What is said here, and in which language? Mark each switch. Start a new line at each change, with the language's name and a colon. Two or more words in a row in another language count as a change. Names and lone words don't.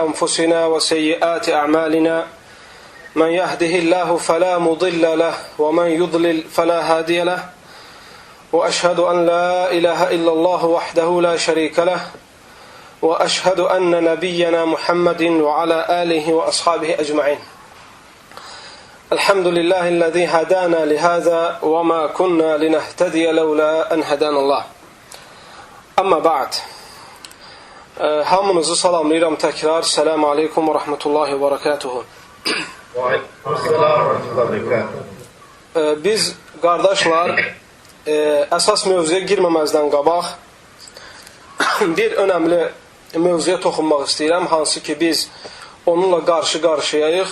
Arabic: أنفسنا وسيئات أعمالنا من يهده الله فلا مضل له ومن يضلل فلا هادي له وأشهد أن لا إله إلا الله وحده لا شريك له وأشهد أن نبينا محمد وعلى آله وأصحابه أجمعين الحمد لله الذي هدانا لهذا وما كنا لنهتدي لولا أن هدانا الله. أما بعد.
Azerbaijani: Hamınızı salamlayıram təkrar.
Arabic: السلام عليكم ورحمة الله وبركاته.
Azerbaijani: Biz qardaşlar əsas mövzuya girməməzdən qabaq bir önəmli mövzuya toxunmaq istəyirəm, hansı ki biz onunla qarşı-qarşıyayıq.